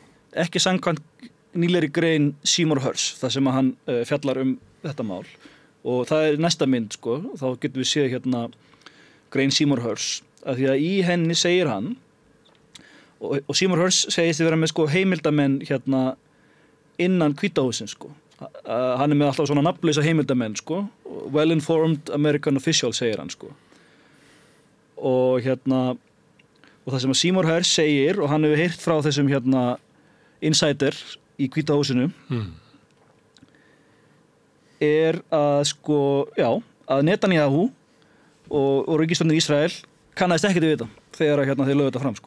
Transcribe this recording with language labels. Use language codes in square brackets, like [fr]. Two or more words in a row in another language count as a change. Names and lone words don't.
[is] Ekki samkvæmt nýlegri grein Seymour Hersh þar sem að hann fjallar þetta mál og það er næsta mynd sko þá getum við séð grein Seymour Hersh að því að í henni segir hann og Seymour Hersh segist að vera með sko heimildamenn innan Hvíta hússins sko. Hann er með alltaf svona nafnlausa heimildamenn sko. [en] Well-informed American official [is] segir hann sko. Og og það sem að Seymour Hersh segir og hann hefur heyrt frá þessum insider í Hvíta húsinu er að sko, já, að Netanyahu og ríkisstjórnin Ísrael kannaðist ekkert við þetta þegar þeir lögðu þetta fram sko.